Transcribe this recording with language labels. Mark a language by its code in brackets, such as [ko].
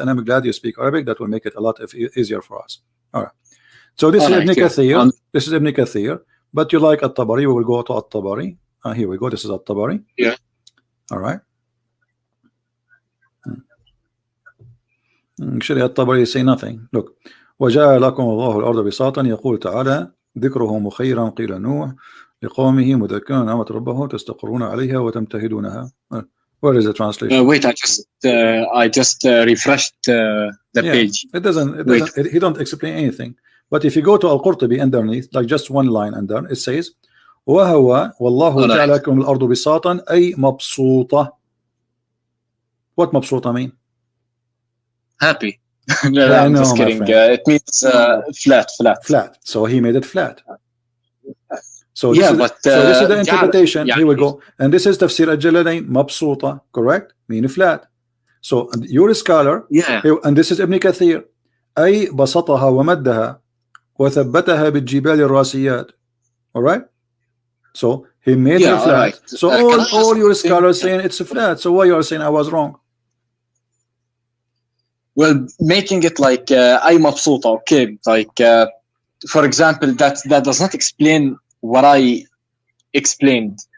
[en] And I'm glad you speak Arabic. That will make it a lot easier for us. All right. So this is Ibn Kathir. This is Ibn Kathir. But you like At-Tabari? We will go to At-Tabari. Here we go. This is At-Tabari. Yeah. All right. Actually, At-Tabari say nothing. Look. [ar] وجعل لكم الله الأرض بساطا يقول تعالى ذكره مخيرا قيل نوح لقومه مذكرا نعمة ربه تستقرون عليها وتمتهدونها. [en] Where is the translation? Wait, I just refreshed the page. It doesn't. He don't explain anything. But if you go to Al-Qurtubi underneath, like just one line under, it says [ar] وهو والله جعل لكم الأرض بساطا أي مبسوطة. [en] What مبسوطة mean? Happy. No, I'm just kidding. It means flat. So he made it flat. So yeah, so this is the interpretation. Here we go. And this is Tafsir al-Jalalain, مبسوطة, correct? Mean flat. So you're a scholar. Yeah. And this is Ibn Kathir. [ar] أي بسطها ومدها وثبتها بالجبال الراسيات. [en] All right. So he made it flat. Right. So all your scholars saying it's flat. So why you are saying I was wrong? Well, making it like [ar] أي مبسوطة, [en] okay. Like for example, that does not explain what I explained.